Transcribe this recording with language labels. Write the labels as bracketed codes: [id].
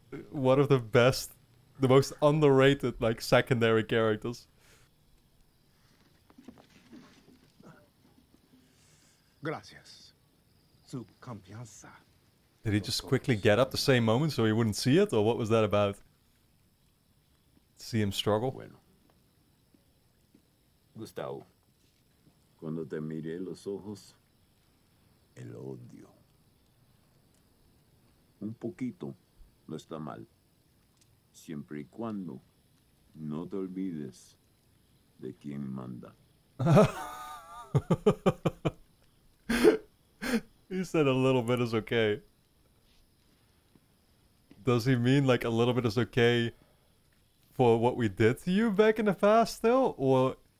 [en] One of the best, the most underrated, like, secondary characters. [es] Gracias. Su confianza. [en] Did he just quickly get up the same moment so he wouldn't see it, or what was that about? See him struggle? [es] Bueno. Gustavo, cuando te miré los ojos, el odio. Un poquito no está mal, siempre y cuando no te olvides de quién manda. [en] He said a little bit is okay. Does he mean like a little bit is okay for what we did to you back in the past still, or...